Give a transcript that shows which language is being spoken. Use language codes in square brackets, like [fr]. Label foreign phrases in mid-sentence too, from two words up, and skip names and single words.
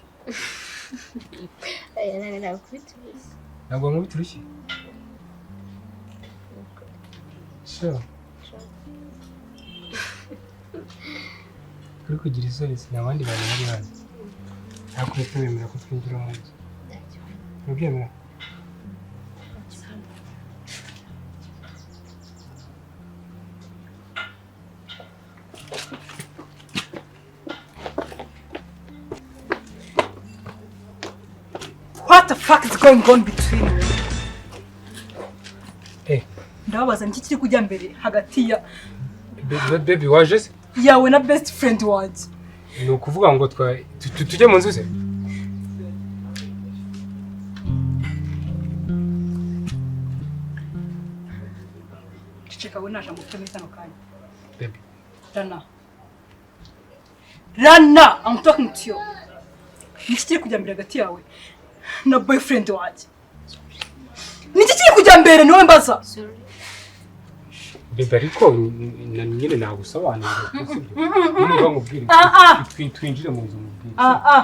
[rw] Ntabwo nkubita urushyi. Sure. Kuri kugira isoni si n'abandi bantu bari hano. Ntabwo uhita wemera ko twinjira mu nzu. Ntubyemera? [en] What the fuck is going on between you? [rw] Ndababaza niki kiri kujya mbere hagati ya Baby waje se? yawe na [en] best friend [rw] wanjye. Ni ukuvuga ngo tujye mu nzu se? Ceceka we naje ngufite muri kano kanya. Baby. [en] Rana, I'm talking to you. [rw] Niki kiri kujya mbere hagati yawe na boyfriend wanjye? Niki kiri kujya mbere niwe mbaza? Baby ariko nyine nagusobanurira sibyo? Niba nkubwira twinjire mu nzu mubwira.